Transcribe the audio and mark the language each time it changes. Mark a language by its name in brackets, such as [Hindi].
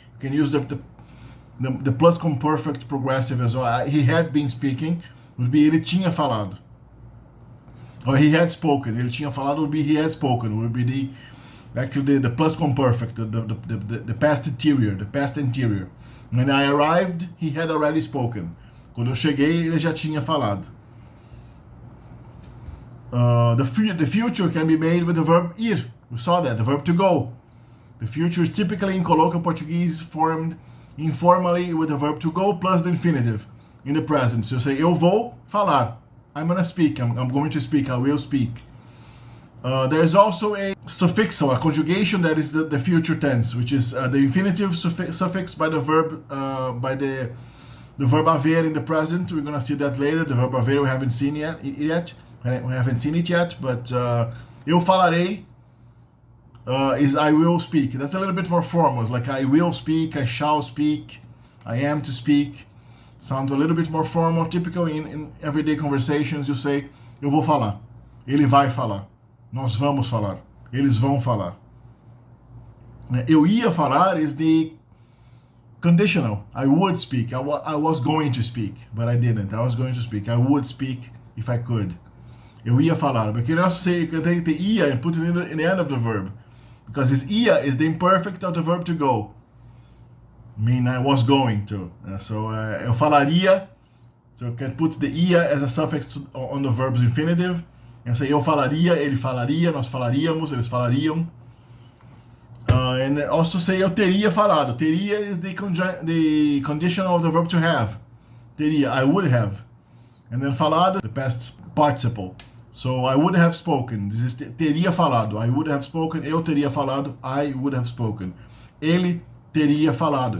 [English] You can use the pluscuamperfect progressive as well. He had been speaking would be [Portuguese] ele tinha falado. [English] Or he had spoken. [Portuguese] Ele tinha falado [English] would be he had spoken. Would be the pluscuamperfect, the past interior, the past interior. When I arrived, he had already spoken. [Portuguese] Quando eu cheguei, ele já tinha falado. [English] The future can be made with the verb ir. We saw that, the verb to go. The future is typically in colloquial Portuguese formed informally with the verb to go plus the infinitive in the present. So you say, [Portuguese] eu vou falar. [English] I'm going to speak. I'm going to speak. I will speak. There is also a suffixal, a conjugation that is the future tense, which is the infinitive suffix by the verb the verb haver in the present. We're going to see that later. The verb haver we haven't seen it yet, but [Portuguese] eu falarei [English] is I will speak. That's a little bit more formal. It's like I will speak, I shall speak, I am to speak. Sounds a little bit more formal. Typically in everyday conversations you say, [Portuguese] eu vou falar, ele vai falar, nós vamos falar, eles vão falar. Eu ia falar [English] is the conditional. I would speak. I was going to speak, but I didn't. I was going to speak. I would speak if I could. [Portuguese] Eu ia falar. [English] But you can also say, you can take the ia and put it in the end of the verb. Because this ia is the imperfect of the verb to go. I mean, I was going to. So, [Portuguese] eu falaria. [English] So you can put the ia as a suffix on the verb's infinitive. And say, [Portuguese] eu falaria, ele falaria, nós falaríamos, eles falariam. [English] And also say, [Portuguese] eu teria falado. [English] Teria is the condition of the verb to have. Teria, I would have. And then falado, the past participle. So I would have spoken. This is teria falado. I would have spoken. [Portuguese] Eu teria falado. [English] I would have spoken. [Portuguese] Ele teria falado.